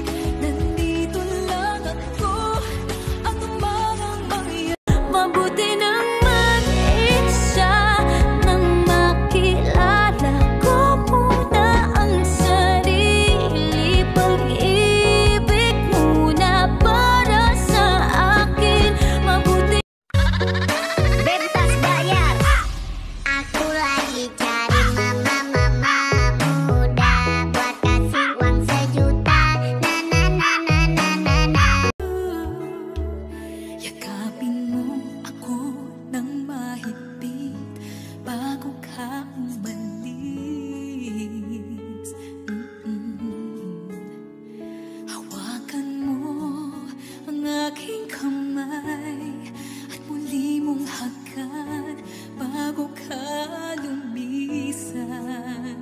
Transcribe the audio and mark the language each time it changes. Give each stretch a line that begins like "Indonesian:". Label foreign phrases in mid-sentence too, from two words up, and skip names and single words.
Filipino: Nandito lang ako at umangang mabuti nang mag-isa nang makilala ko muna ang sarili. Pag-ibig muna para sa akin. Mabuti
Indonesian: Bebas bayar. Aku lagi cari mama muda buat kasih uang 1 juta. Na na na na na na na.
Filipino: yakapin mo ako nang mahigpit bago ka umalis. Hawakan mo ang aking kamay at muli mong hagan bago ka lumisan.